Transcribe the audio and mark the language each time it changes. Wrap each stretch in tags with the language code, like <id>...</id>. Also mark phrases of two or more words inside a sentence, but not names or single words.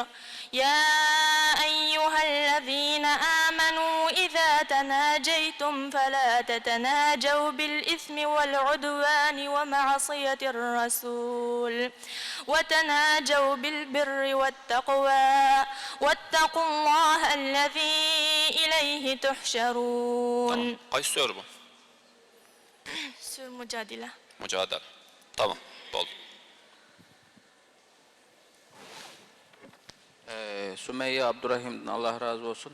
<ar>يا أيها الذين آمنوا إذا تناجيتم فلا تتناجوا بالإثم والعدوان ومعصية الرسول وتناجوا بالبر والتقوى واتقوا الله الذي إليه تحشرون.</ar> <tr>Kaç soru bu? Sür Mücadele. Mücadele. Tamam. Oldu. Sümeyye Abdurrahim'den Allah razı olsun.</tr>